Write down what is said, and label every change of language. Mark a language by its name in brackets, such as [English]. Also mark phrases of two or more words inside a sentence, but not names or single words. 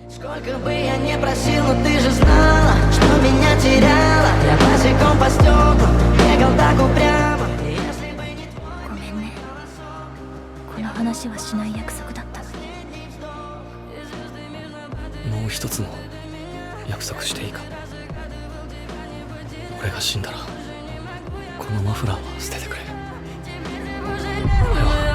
[Russian] Сколько бы я не просил, но ты же знала, что меня теряла. Я босиком по стеклам бегал так упрямо. Если бы не твой... [Japanese] ごめんね。この話はしない約束だったのに。もう一つの約束していいか。俺が死んだらこのマフラーは捨ててくれ。俺は